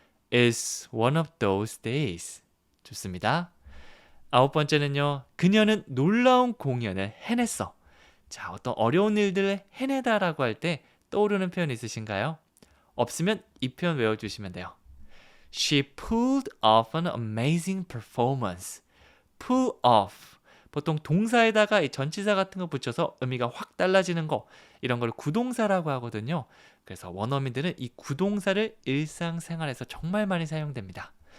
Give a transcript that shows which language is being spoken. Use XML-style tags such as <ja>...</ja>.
<en>It's one of those days.</en> <ko>좋습니다. 9번째는요. 그녀는 놀라운 공연을 해냈어. 자, 어떤 어려운 일들을 해내다라고 할 때 떠오르는 표현 있으신가요? 없으면 이 표현 외워주시면 돼요.</ko> <en>She pulled off an amazing performance. pull off.</en> <ko>보통 동사에다가 이 전치사 같은 거 붙여서 의미가 확 달라지는 거 이런 걸 구동사라고 하거든요. 그래서 원어민들은 이 구동사를 일상생활에서 정말 많이 사용됩니다.</ko>